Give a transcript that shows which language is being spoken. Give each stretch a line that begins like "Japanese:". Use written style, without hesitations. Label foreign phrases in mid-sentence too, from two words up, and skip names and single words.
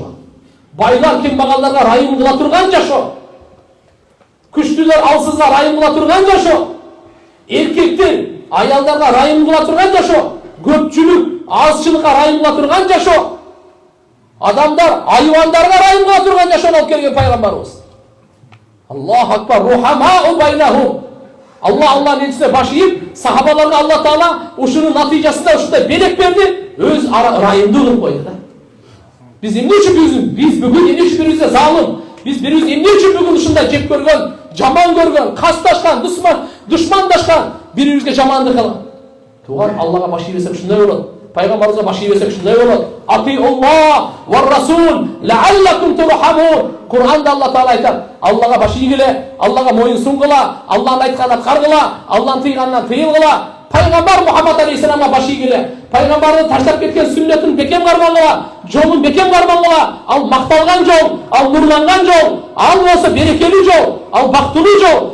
Kyrgyz: Байлар кембагалдарга райым кыла турган жашоо. Күчтүүлөр алсызга райым кыла турган жашоо. Эркектер аялдарга райым кыла турган жашоо. көпчүлүк азчылыкка ырайым кыла турган жашоо. Адамдар айвандарга ырайым кыла турган жашоону алып келген пайгамбарыбыз.
Arabic: الله أكبر، رحماء بينهم.
Kyrgyz: Аллахнын элчиси баш ийип, сахабаларга Алла Таала ушунун натыйжасында ушундай белек берди, өз ырайымдуу кылып койду да. Биз эмне үчүн биз бүгүн эмне үчүн бирибизге залым, биз бирибиз эмне үчүн бүгүн ушундай жеп көргөн, жаман көргөн, касташкан, душмандашкан, бирибизге жамандык кылган. Туган Аллага баш ий берсек ушундай болот. Пайгамбарыбызга баш ий берсек ушундай болот.
Arabic: أطيعوا الله والرسول لعلكم ترحمون.
Kyrgyz: Кур'анда Алла Таала айтат: Аллага баш ийгиле, Аллага моюн сунгыла, Алланын айтканын аткаргыла, Алланын тыйганынан тыйылгыла. Пайгамбар Мухаммад алейхиссаламга баш ийгиле. Пайгамбардын таштап кеткен сүннөтүн бекем кармангыла, жолун бекем кармангыла. Ал макталган жол, ал нурланган жол, ал болсо берекелүү жол, ал бактылуу жол.